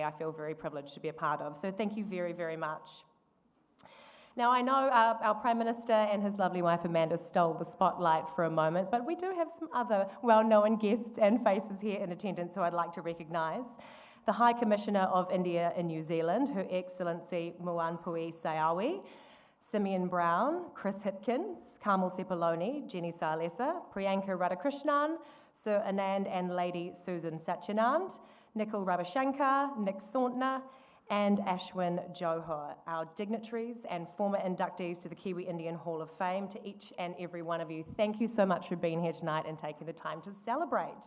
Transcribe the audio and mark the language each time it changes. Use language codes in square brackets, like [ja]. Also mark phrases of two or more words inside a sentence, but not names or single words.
[en] I feel very privileged to be a part of, so thank you very, very much. Now, I know our Prime Minister and his lovely wife Amanda stole the spotlight for a moment, but we do have some other well-known guests and faces here in attendance who I'd like to recognise. The High Commissioner of India in New Zealand, Her Excellency Muanpui Sayawi, Simeon Brown, Chris Hipkins, Kamal Sepuloni, Jenny Salesa, Priyanka Radhakrishnan, Sir Anand and Lady Susan Satyanand, Nikhil Ravashankar, Nick Sauntner, and Ashwin Johar, our dignitaries and former inductees to the Kiwi Indian Hall of Fame. To each and every one of you, thank you so much for being here tonight and taking the time to celebrate.